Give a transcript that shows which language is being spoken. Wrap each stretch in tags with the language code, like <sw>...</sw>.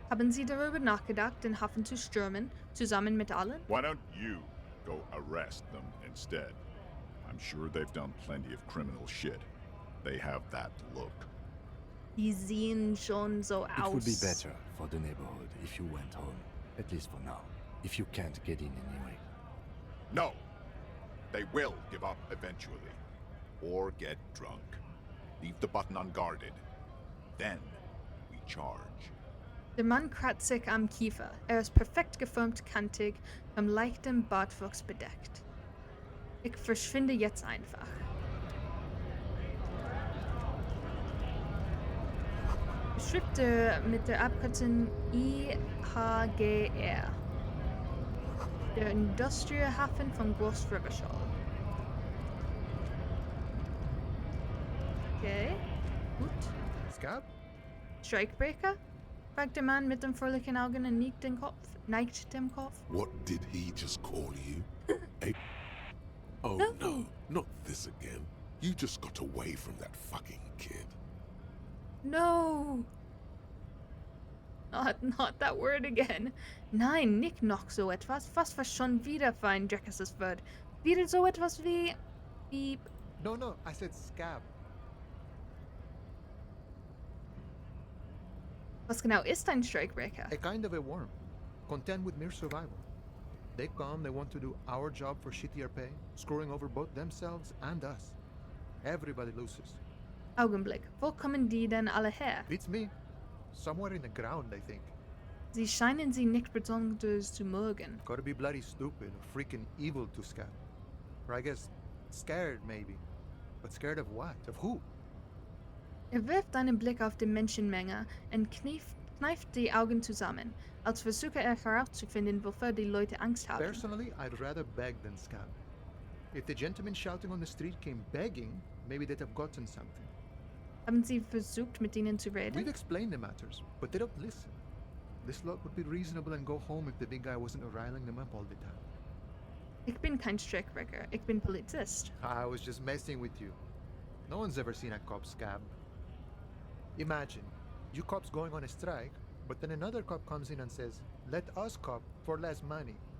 <de>Haben Sie darüber nachgedacht, den Hafen zu stürmen, zusammen mit allen?</de> <en>Why don't you go arrest them instead? I'm sure they've done plenty of criminal shit. They have that look.</en> <de>Die sehen schon so</de> <en>It</en> <de>aus.</de> <en>would be better for the neighborhood if you went home, at least for now, if you can't get in anyway. No! They will give up eventually. Or get drunk. Leave the button unguarded. Then we charge.</en> <de>Der Mann kratzt sich am Kiefer. Ist perfekt geformt, kantig, vom leichten Bartwuchs bedeckt. Ich verschwinde jetzt einfach. Beschreibt mit der Abkürzung EHGR. Der Industriehafen von Groß Rivershall. Okay, gut.</de> <en>Scab? Strikebreaker?</en> <de>Fragt der Mann mit den fröhlichen Augen und neigt dem Kopf.</de> <en>What did he just call you? Oh no, not this again. You just got away from that fucking kid. No! Not that word again.</en> <de>Nein, nicht noch so etwas. Was war schon wieder für ein dreckiges Wort? Wieder so etwas wie...</de> <en>No, I said scab.</en> <de>Was genau ist ein Strikebreaker?</de> <en>A kind of a worm, content with mere survival. They come, they want to do our job for shittier pay, screwing over both themselves and us. Everybody loses.</en> <de>Augenblick, wo kommen die denn alle her?</de> <en>Beats me. Somewhere in the ground, I think.</en> <de>Sie scheinen sie nicht besonders zu mögen.</de> <en>Gotta be bloody stupid or freaking evil to scab. Or I guess scared, maybe. But scared of what? Of who?</en> <de>Wirft einen Blick auf die Menschenmenge und kneift die Augen zusammen, als versuche herauszufinden, wofür die Leute Angst haben.</de> <en>Personally, I'd rather beg than scab. If the gentleman shouting on the street came begging, maybe they'd have gotten something.</en> <de>Haben Sie versucht, mit ihnen zu</de> <en>We've</en> <de>reden?</de> <en>explained the matters, but they don't listen. This lot would be reasonable and go home if the big guy wasn't riling them up all the time.</en> <de>Ich bin kein Strikebreaker, ich bin Polizist.</de> <en>I was just messing with you. No one's ever seen a cop scab. Imagine, you cops going on a strike, but then another cop comes in and says, let us cop for less money.</en>